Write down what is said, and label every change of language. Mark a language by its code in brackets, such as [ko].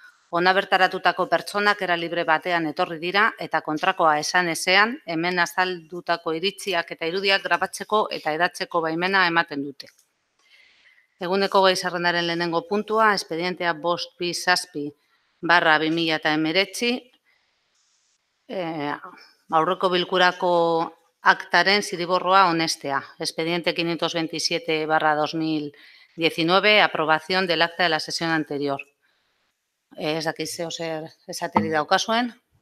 [eu] Hona bertaratutako pertsonak era libre batean etorri dira eta kontrakoa esan ezean hemen azaldutako iritziak eta irudiak grabatzeko eta hedatzeko baimena ematen dute. Eguneko gai zerrendaren lehenengo puntua, espedientea 527/2019, aurreko bilkurako aktaren zirriborroa onestea. [es] Expediente 527/2019, aprobación del acta de la sesión anterior. [eu] Ez dakit zeo zer esateri daukazuen.